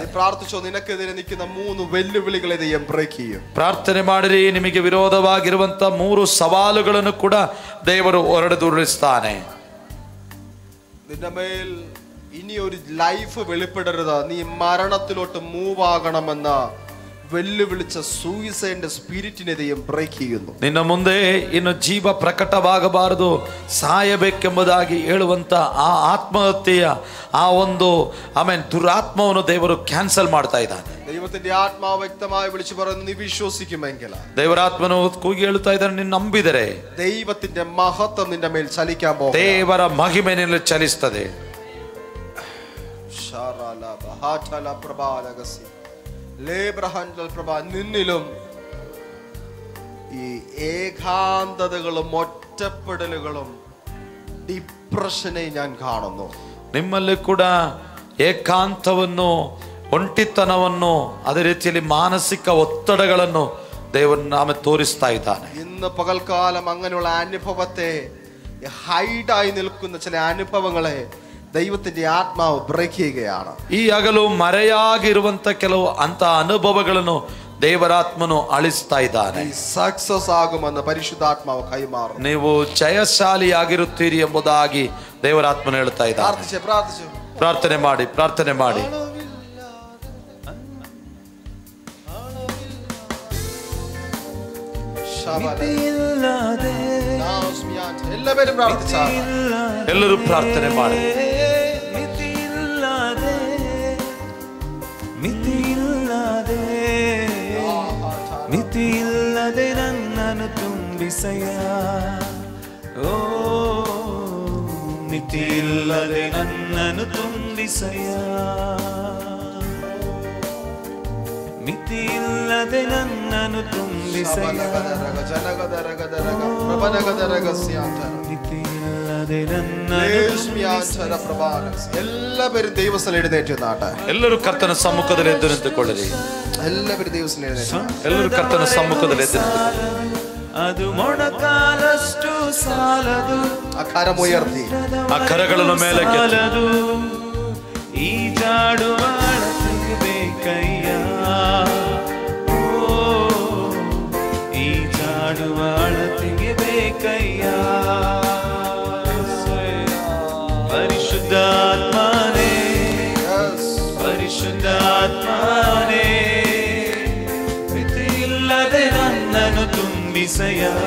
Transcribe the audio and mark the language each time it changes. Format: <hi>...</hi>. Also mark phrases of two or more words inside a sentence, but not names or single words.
<ml>പ്രാർത്ഥിച്ചോ, നിനക്കെതിരെ നിൽക്കുന്ന 3 വെല്ലുവിളികളെ ദൈവം ബ്രേക്ക് ചെയ്യും.</ml> <kn>ಪ್ರಾರ್ಥನೆ ಮಾಡಿರಿ, ನಿಮಗೆ ವಿರೋಧವಾಗಿರುವಂತ 3 ಸವಾಲುಗಳನ್ನು ಕೂಡ ದೇವರು ಹೊರಡುದುರಿಸ್ತಾನೆ.</kn> <ml>നിന്റെ മേൽ ഇനി ഒരു ലൈഫ് വെളിപ്പെടരുത്, നീ മരണത്തിലോട്ട് മൂവ് ആകണമെന്ന വെല്ലുവിളിച്ച സൂയിസൈഡിന്റെ സ്പിരിറ്റിനെ ദൈവം ബ്രേക്ക് ചെയ്യുന്നു.</ml> <kn>ನಿನ್ನ ಮುಂದೆ ಇನ್ನು ಜೀವ ಪ್ರಕಟವಾಗಬಾರದು, ಸಾಯಬೇಕೆಂಬುದಾಗಿ ಹೇಳುವಂತ ಆ ಆತ್ಮಹತ್ಯೆಯ ಆ ಒಂದು ದುರಾತ್ಮವನ್ನು ದೇವರು ಕ್ಯಾನ್ಸಲ್ ಮಾಡ್ತಾ ಇದ್ದಾನೆ.</kn> <ml>ദൈവത്തിന്റെ ആത്മാവ് വ്യക്തമായി വിളിച്ചു പറയുന്നു, നീ വിശ്വസിക്കുമെങ്കിൽ.</ml> <kn>ದೇವರಾತ್ಮನು ಕೂಗಿ ಹೇಳ್ತಾ ಇದ್ದಾನೆ, ನೀನು ನಂಬಿದರೆ</kn> <ml>ദൈവത്തിന്റെ മഹത്വം നിന്റെ മേൽ ചലിക്കാൻ പോകും.</ml> <kn>ದೇವರ ಮಹಿಮೆ ನಿನ್ನಲ್ಲಿ ಚಲಿಸುತ್ತದೆ.</kn> <ml>നിന്നിലും ഈ ഏകാന്തതകളും ഒറ്റപ്പെടലുകളും ഡിപ്രഷനെ ഞാൻ കാണുന്നു.</ml> <kn>ನಿಮ್ಮಲ್ಲಿ ಕೂಡ ಏಕಾಂತವನ್ನು, ಒಂಟಿತನವನ್ನು, ಅದೇ ರೀತಿಯಲ್ಲಿ ಮಾನಸಿಕ ಒತ್ತಡಗಳನ್ನು ದೇವರ ನಾಮ ತೋರಿಸ್ತಾ ಇದ್ದಾನೆ.</kn> <ml>ഇന്ന് പകൽക്കാലം അങ്ങനെയുള്ള അനുഭവത്തെ, ഹൈഡായി നിൽക്കുന്ന ചില അനുഭവങ്ങളെ ദൈവത്തിന്റെ ആത്മാവ് ബ്രേക്ക് ചെയ്യുകയാണ്.</ml> <kn>ಈ ಹಗಲು ಮರೆಯಾಗಿರುವಂತ ಕೆಲವು ಅಂತ ಅನುಭವಗಳನ್ನು ದೇವರಾತ್ಮನು ಅಳಿಸ್ತಾ ಇದ್ದಾನೆ.</kn> <ml>നീ സക്സസ് ആകുമെന്ന് പരിശുദ്ധാത്മാവ് കൈമാറും.</ml> <kn>ನೀವು ಜಯಶಾಲಿಯಾಗಿರುತ್ತೀರಿ ಎಂಬುದಾಗಿ ದೇವರಾತ್ಮನು ಹೇಳ್ತಾ ಇದ್ದಾನೆ.</kn> <ml>പ്രാർത്ഥിച്ചു</ml> <kn>ಪ್ರಾರ್ಥನೆ ಮಾಡಿ, ಪ್ರಾರ್ಥನೆ ಮಾಡಿ. ಮಿತಿಯಿಲ್ಲದೆ</kn> <ml>എല്ലാവരും പ്രാർത്ഥിച്ചാൽ</ml> <kn>ಎಲ್ಲರೂ ಪ್ರಾರ್ಥನೆ ಮಾಡಿ. ಮಿತಿಯಿಲ್ಲದೆ ಮಿತಿಯಿಲ್ಲದೆ ಮಿತಿಯಿಲ್ಲದೆ ನನ್ನನ್ನು ತುಂಬಿಸಯ್ಯ. ಓ ಮಿತಿಯಿಲ್ಲದೆ ನನ್ನನ್ನು ತುಂಬಿಸಯ್ಯ. ಮಿತಿಯಿಲ್ಲದೆ ನನ್ನನ್ನು ತುಂಬಿಸಯ್ಯ. ಮಿತಿಯಿಲ್ಲದೆ ನನ್ನನ್ನು</kn> <ml>എല്ലാവരും ദൈവസ്ഥലം എഴുന്നേറ്റ് നാട്ടെ.</ml> <kn>ಎಲ್ಲರೂ ಕರ್ತನ ಸಮ್ಮುಖದಲ್ಲಿ ಎದ್ದು ನಿಂತುಕೊಳ್ಳಿರಿ.</kn> <ml>എല്ലാവരും ദൈവസ്ഥലം എഴുന്നേറ്റ്.</ml> <kn>ಎಲ್ಲರೂ ಕರ್ತನ ಸಮ್ಮುಖದಲ್ಲಿ ಎದ್ದು ನಿಂತುಕೊಳ್ಳಿರಿ. ಅದು ಮೊಣಕಾಲಷ್ಟು ಸಾಲದು.</kn> <ml>ആ കരമുയർത്തി</ml> <kn>ಆ ಕರಗಳನ್ನು ಮೇಲಕ್ಕೆ ಸಾಲದು. ಈ ಜಾಡುವ ಅಳತೆಗೆ ಬೇಕಯ್ಯ. ಓ ಈ ಜಾಡುವ ಅಳತೆಗೆ ಬೇಕಯ್ಯ. ಪರಿಶುದ್ಧಾತ್ಮನೇ ಪರಿಶುದ್ಧಾತ್ಮನೇ ಮಿತಿಯಿಲ್ಲದೆ ನನ್ನನ್ನು ತುಂಬಿಸಯ್ಯ.</kn>